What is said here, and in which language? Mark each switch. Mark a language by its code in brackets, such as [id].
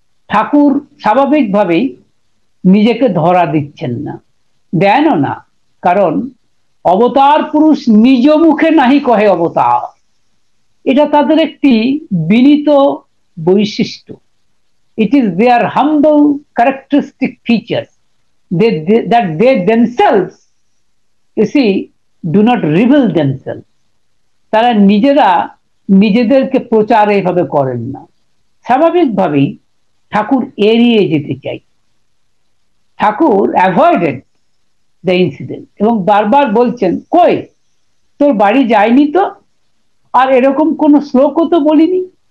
[bn] ঠাকুর স্বাভাবিকভাবেই নিজেকে ধরা দিচ্ছেন না, দেনও না, কারণ অবতার পুরুষ নিজ মুখে নাহি কহে অবতার, এটা তাদের একটি বিনীত বৈশিষ্ট্য। [en] It is their humble characteristic features that they themselves, you see, do not reveal themselves. [bn] তারা নিজেরা নিজেদেরকে প্রচার এইভাবে করেন না। স্বাভাবিকভাবেই ঠাকুর এড়িয়ে যেতে চাই। ঠাকুর [en] avoided the incident [bn] এবং বারবার বলছেন, কই তোর বাড়ি যায়নি তো, আর এরকম কোন শ্লোকও তো বলিনি।